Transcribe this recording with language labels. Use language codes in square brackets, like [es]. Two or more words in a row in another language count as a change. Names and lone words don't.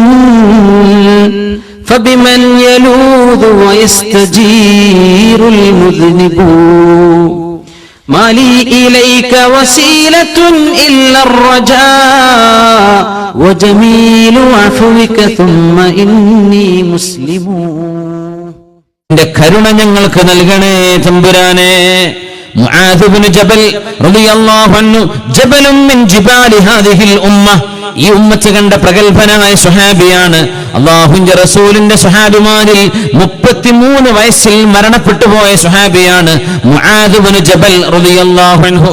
[ar] فبمن يلوذ ويستجير المذنب ما لي إليك وسيلة إلا الرجاء وجميل عفوك ثم إني مسلم. [ml] നിന്റെ കരുണ ഞങ്ങൾക്ക് നൽകണേ തമ്പുരാനെ. മുആദ് ഇബ്നു ജബൽ [ar] رضي الله عنه جبل من جبال هذه الأمة, [ml] ഈ ഉമ്മത്ത് കണ്ട പ്രഗൽഭനായ സ്വഹാബിയാണ്. അല്ലാഹുവിന്റെ റസൂലിന്റെ സ്വഹാബിമാരിൽ 33 വയസ്സിൽ മരണപ്പെട്ടു പോയ സ്വഹാബിയാണ് മുആദ് ഇബ്നു ജബൽ [ar] رضي الله عنه.